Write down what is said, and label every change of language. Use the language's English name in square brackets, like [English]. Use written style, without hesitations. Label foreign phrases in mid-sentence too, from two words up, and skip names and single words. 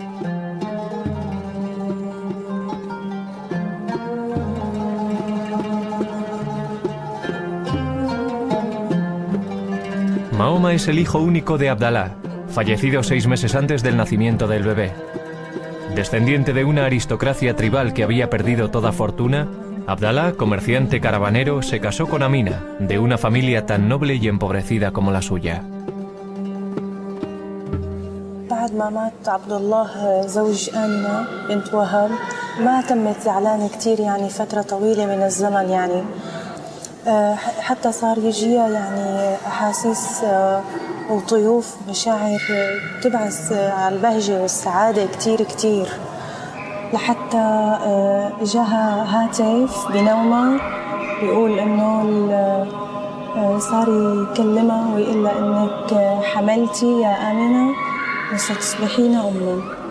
[Spanish] Mahoma es el hijo único de Abdalá, fallecido 6 meses antes del nacimiento del bebé. Descendiente de una aristocracia tribal que había perdido toda fortuna, Abdalá, comerciante caravanero, se casó con Amina, de una familia tan noble y empobrecida como la suya. [Arabic] بعد ما مات عبد الله زوج آمنة بنت وهب ما تمت زعلانة كتير يعني فترة طويلة من الزمن يعني حتى صار يجيها يعني أحاسيس وطيوف مشاعر تبعث على البهجة والسعادة كتير كتير لحتى جاها هاتف بنومها بيقول إنه صار يكلمها ويقول لها إنك حملتي يا آمنة وستصبحين أماً.